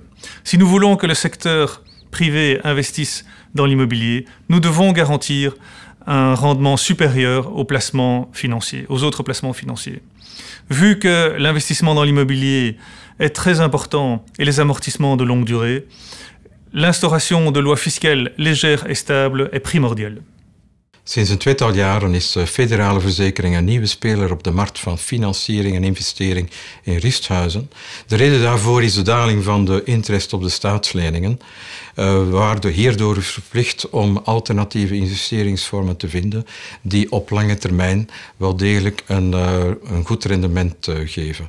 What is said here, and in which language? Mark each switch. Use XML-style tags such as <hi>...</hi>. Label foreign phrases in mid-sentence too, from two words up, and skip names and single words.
<fr>Si nous voulons que le secteur privé investisse dans l'immobilier, nous devons garantir un rendement supérieur aux placements financiers, aux autres placements financiers. Vu que l'investissement dans l'immobilier est très important et les amortissements de longue durée, l'instauration de lois fiscales légères et stables est primordiale.</fr> <nl>Sinds een tweetal jaren is Federale Verzekering een nieuwe speler op de markt van financiering en investering in rusthuizen. De reden daarvoor is de daling van de interest op de staatsleningen, waar de hierdoor is verplicht om alternatieve investeringsvormen te vinden die op lange termijn wel degelijk een goed rendement geven.</nl>